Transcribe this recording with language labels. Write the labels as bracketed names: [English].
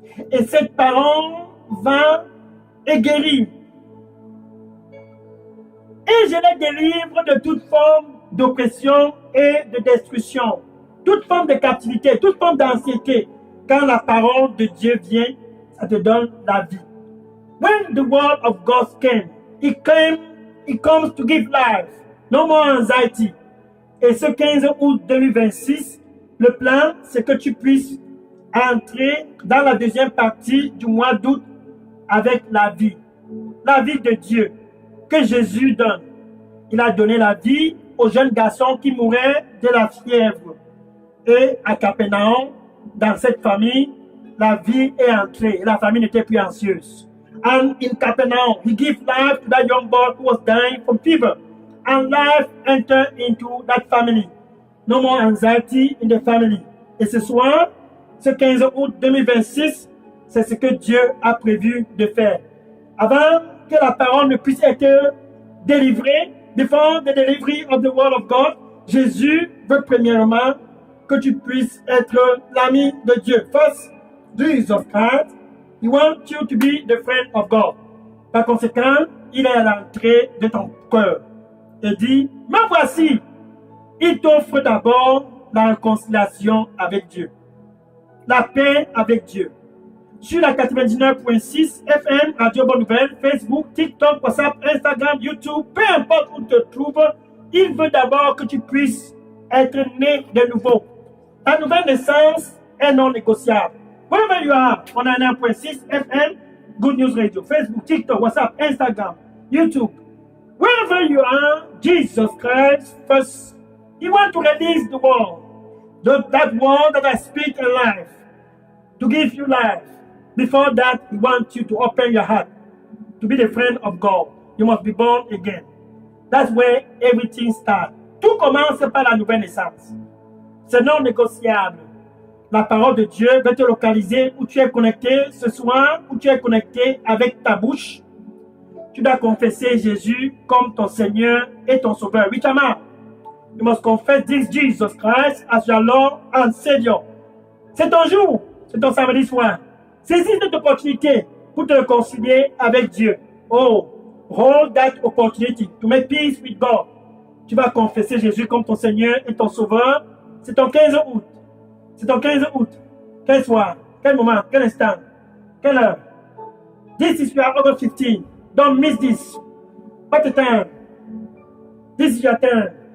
[French] Et cette parole va et guérit. Et je les délivre de toute forme d'oppression et de destruction. Toute forme de captivité, toute forme d'anxiété. Quand la parole de Dieu vient, ça te donne la vie. [English] When the word of God it comes to give life. No more anxiety. [French] Et ce 15 août 2026, le plan, c'est que tu puisses entrer dans la deuxième partie du mois d'août avec la vie de Dieu que Jésus donne. Il a donné la vie au jeune garçon qui mourait de la fièvre. Et à Capernaum, dans cette famille, la vie est entrée et la famille n'était plus anxieuse. [English] And in Capernaum, he gave life to that young boy who was dying from fever. And life entered into that family. No more anxiety in the family. [French] Et ce soir, ce 15 août 2026, c'est ce que Dieu a prévu de faire. Avant que la parole ne puisse être délivrée, [English] before the delivery of the word of God, [French] Jésus veut premièrement que tu puisses être l'ami de Dieu. [English] First, Jesus Christ, he wants you to be the friend of God. [French] Par conséquent, il est à l'entrée de ton cœur et dit, me voici. Il t'offre d'abord la réconciliation avec Dieu, la paix avec Dieu. Sur la 99.6 FM, Radio Bonne Nouvelle, Facebook, TikTok, WhatsApp, Instagram, YouTube, peu importe où tu te trouves, il veut d'abord que tu puisses être né de nouveau. Ta nouvelle naissance est non négociable. [English] Wherever you are, on a 1.6 FM, Good News Radio, Facebook, TikTok, WhatsApp, Instagram, YouTube. Wherever you are, Jesus Christ first, He wants to release the word. That word that I speak in life, to give you life. Before that, He wants you to open your heart, to be the friend of God. You must be born again. That's where everything starts. [French] Tout commence par la nouvelle naissance. C'est non négociable. La parole de Dieu va te localiser où tu es connecté ce soir, où tu es connecté avec ta bouche. Tu dois confesser Jésus comme ton Seigneur et ton Sauveur. [English] Richard, you must confess this Jesus Christ as your Lord and Savior. [French] C'est ton jour, c'est ton samedi soir. Saisis cette opportunité pour te réconcilier avec Dieu. [English] Oh, hold that opportunity to make peace with God. [French] Tu vas confesser Jésus comme ton Seigneur et ton Sauveur. C'est ton 15 août. C'est ton 15 août. Quel soir, quel moment, quel instant, quelle heure. [English] This is your August 15. Don't miss this. [French] Pas de temps. [English] This is your turn.